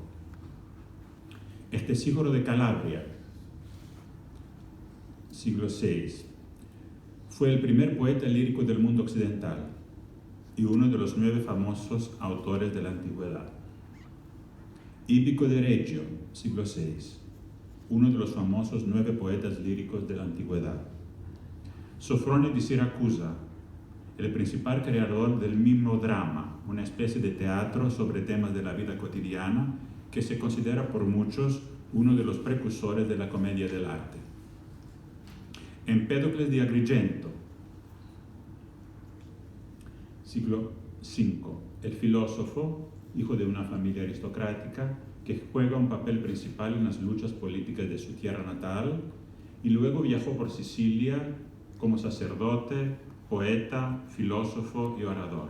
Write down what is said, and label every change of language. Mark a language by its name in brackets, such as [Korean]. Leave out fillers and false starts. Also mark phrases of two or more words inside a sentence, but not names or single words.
[Spanish] Estesígoro de Calabria, siglo VI, fue el primer poeta lírico del mundo occidental y uno de los 9 famosos autores de la antigüedad. Hípico de Reggio, siglo VI, uno de los famosos 9 poetas líricos de la antigüedad. Sofrone di Siracusa, el principal creador del mimodrama, una especie de teatro sobre temas de la vida cotidiana que se considera por muchos uno de los precursores de la comedia del arte. Empédocles de Agrigento, siglo V, el filósofo, hijo de una familia aristocrática, que juega un papel principal en las luchas políticas de su tierra natal y luego viajó por Sicilia como sacerdote, poeta, filósofo y orador.